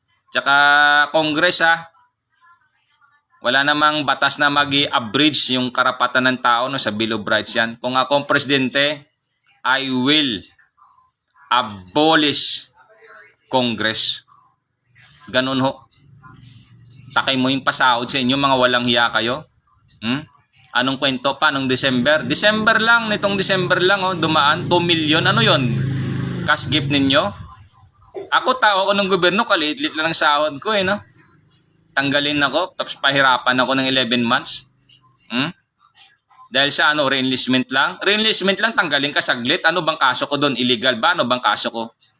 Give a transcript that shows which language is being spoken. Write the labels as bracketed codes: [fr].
[tl] Tsaka Congress wala namang batas na mag-i-abridge yung karapatan ng tao sa Bill of Rights yan. Kung ako ang presidente, [en] I will abolish Congress. [tl] Ganun ho. Takay mo yung pasahod sa inyo, mga walang hiya kayo. Anong kwento pa nung December? December lang, dumaan 2 million. Ano yon? Cash gift ninyo? Ako, tao ko ng gobyerno, kaliit-lit lang ang sahod ko no? Tanggalin ako, tapos pahirapan ako ng 11 months. Dahil sa re-enlistment lang? Re-enlistment lang, tanggalin ka saglit. Ano bang kaso ko doon? Illegal ba? Ano bang kaso ko?